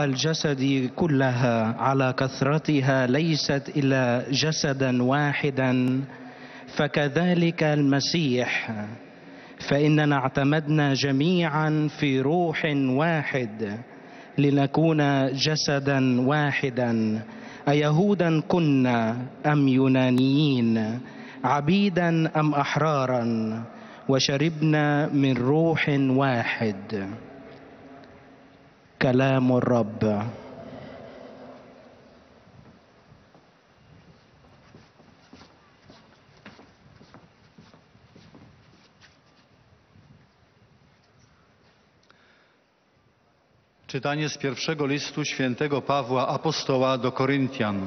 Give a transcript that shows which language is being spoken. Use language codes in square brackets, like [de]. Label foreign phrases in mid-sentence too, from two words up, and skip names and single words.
[ar] الجسد كلها على كثرتها ليست إلا جسدا واحدا، فكذلك المسيح، فإننا اعتمدنا جميعا في روح واحد لنكون جسدا واحدا، أيهودا كنا أم يونانيين، عبيدا أم أحرارا، وشربنا من روح واحد. كلام الرب. [pl] Czytanie z pierwszego listu świętego Pawła Apostoła do Koryntian.